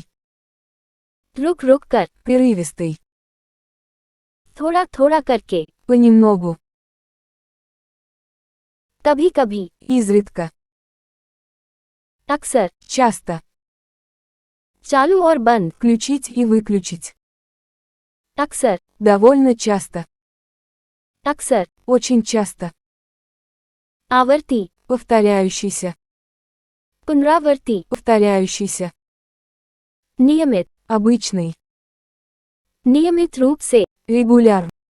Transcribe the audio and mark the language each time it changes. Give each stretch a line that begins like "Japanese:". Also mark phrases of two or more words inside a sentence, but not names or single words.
Hindi: रुक रुक कर,
Russian: Прерывистый.
Hindi: थोड़ा थोड़ा करके,
Russian: Понемногу.
Hindi: कभी कभी,
Russian: Изредка.
Hindi: अक्सर,
Russian: Часто.
Hindi: चालू और बंद,
Russian: Включить и выключить.
Hindi: अक्सर,
Russian: Довольно часто.
Hindi: अक्सर,
Russian: Очень часто.
Hindi: आवर्ती,
Russian: Повторяющийся.
Hindi: पुनरावर्ती,
Russian: Повторяющийся.
Hindi: नियमित,
Russian: Обычный.
Hindi: नियमित रूप से,
Russian: Регуляр.